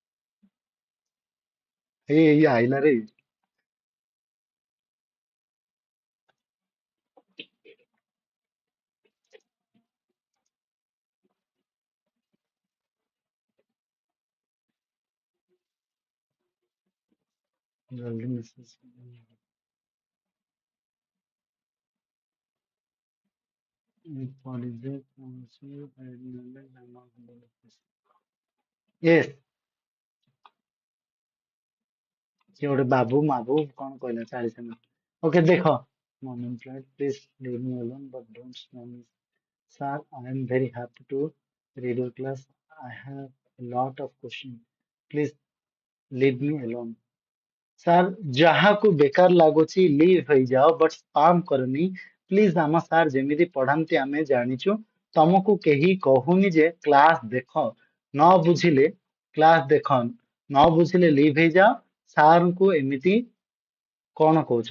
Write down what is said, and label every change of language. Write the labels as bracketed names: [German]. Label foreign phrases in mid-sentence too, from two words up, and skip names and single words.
[Odia] ଏଇ ଆଇଲାରେ ଜଲ୍ଦି ମେସେଜ ପଢିଦେ କୌଣସି ୟେସ୍ କିଏ ଗୋଟେ ବାବୁ ମାବୁ କଣ କହିଲା 40 ମିନିଟ୍ ଓକେ ଦେଖ ପ୍ଲିଜ [English] leave me alone but don't slow me. Sir, I am very happy to read your class. I have a lot of questions. Please leave me alone. [Odia] ସାର୍ ଯାହାକୁ ବେକାର ଲାଗୁଛି ଲିଭ୍ ହେଇଯାଅ ବଟ୍ ସ୍ପାମ କରନି ପ୍ଲିଜ। ଆମ ସାର୍ ଯେମିତି ପଢାନ୍ତି ଆମେ ଜାଣିଛୁ ତମକୁ କେହି କହୁନି ଯେ କ୍ଲାସ ଦେଖ ନ ବୁଝିଲେ କ୍ଲାସ ଦେଖ ନ ବୁଝିଲେ ଲିଭ୍ ହେଇଯାଅ। ସାରଙ୍କୁ ଏମିତି କଣ କହୁଛ?